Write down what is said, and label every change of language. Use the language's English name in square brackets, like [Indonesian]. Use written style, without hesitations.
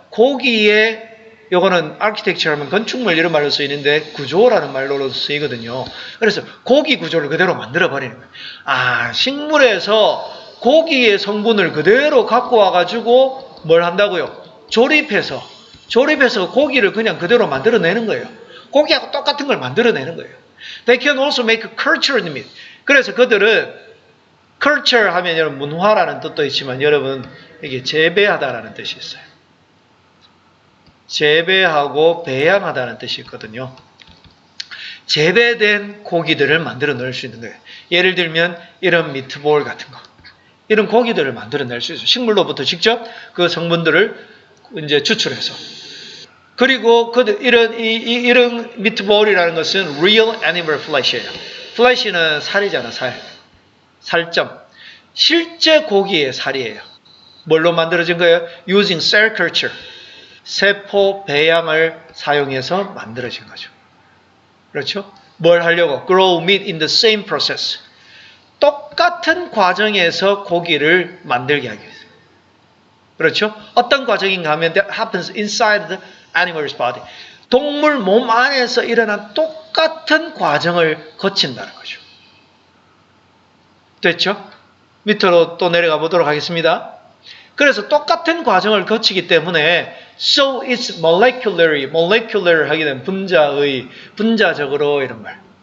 [Korean] 고기의 요거는 architecture 하면 건축물 이런 말로 쓰이는데 구조라는 말로 쓰이거든요. 그래서 고기 구조를 그대로 만들어 버리는 거예요. 식물에서 고기의 성분을 그대로 갖고 와가지고 뭘 한다고요? 조립해서 고기를 그냥 그대로 만들어내는 거예요. 고기하고 똑같은 걸 만들어내는 거예요. [English] They can also make cultured meat. [Korean] 그래서 그들은 culture 하면 여러분 문화라는 뜻도 있지만 여러분 이게 재배하다라는 뜻이 있어요. 재배하고 배양하다는 뜻이 있거든요. 재배된 고기들을 만들어 낼 수 있는 거예요. 예를 들면 이런 미트볼 같은 거. 이런 고기들을 만들어 낼 수 있어요. 식물로부터 직접 그 성분들을 이제 추출해서. 그리고 이런 미트볼이라는 것은 [English] real animal flesh [Korean] 예요. flesh는 살이잖아, 살. 살점. 실제 고기의 살이에요. 뭘로 만들어진 거예요? [English] using cell culture. [Korean] 세포 배양을 사용해서 만들어진 거죠. 그렇죠? 뭘 하려고? [English] Grow meat in the same process. [Korean] 똑같은 과정에서 고기를 만들게 하기 위해서. 그렇죠? 어떤 과정인가 하면 [English] that happens inside the animal's body. [Korean] 동물 몸 안에서 일어난 똑같은 과정을 거친다는 거죠. 됐죠? 밑으로 또 내려가 보도록 하겠습니다. 그래서 똑같은 과정을 거치기 때문에 [English] so it's molecular [Korean] 하게 되면 분자적으로 이런 말.